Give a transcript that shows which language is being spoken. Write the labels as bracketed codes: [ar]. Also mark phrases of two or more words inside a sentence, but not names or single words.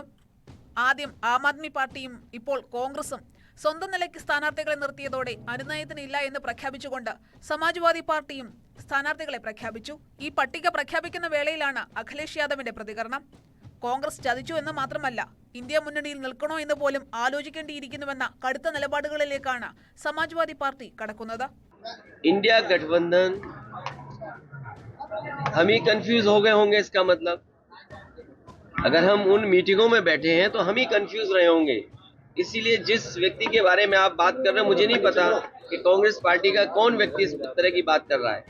[ml] ആദ്യം ആം ആദ്മി പാർട്ടിയും ഇപ്പോൾ കോൺഗ്രസും സ്വന്തം നിലയ്ക്ക് സ്ഥാനാർത്ഥികളെ നിർത്തിയതോടെ അനുനയത്തിനില്ല എന്ന് പ്രഖ്യാപിച്ചുകൊണ്ട് സമാജ്വാദി പാർട്ടിയും സ്ഥാനാർത്ഥികളെ പ്രഖ്യാപിച്ചു. ഈ പട്ടിക പ്രഖ്യാപിക്കുന്ന വേളയിലാണ് അഖിലേഷ് യാദവിന്റെ പ്രതികരണം. കോൺഗ്രസ് ചതിച്ചു എന്ന് മാത്രമല്ല, ഇന്ത്യ മുന്നണിയിൽ നിൽക്കണോ എന്ന് പോലും ആലോചിക്കേണ്ടിയിരിക്കുന്നുവെന്ന കടുത്ത നിലപാടുകളിലേക്കാണ് സമാജ്വാദി പാർട്ടി കടക്കുന്നത്. [hi] इंडिया गठबंधन हम ही कंफ्यूज हो गए होंगे, इसका मतलब अगर हम उन मीटिंगों में बैठे हैं तो हम ही कंफ्यूज रहे होंगे। इसीलिए जिस व्यक्ति के बारे में आप बात कर रहे हैं, मुझे नहीं पता कि कांग्रेस पार्टी का कौन व्यक्ति इस तरह की बात कर रहा है।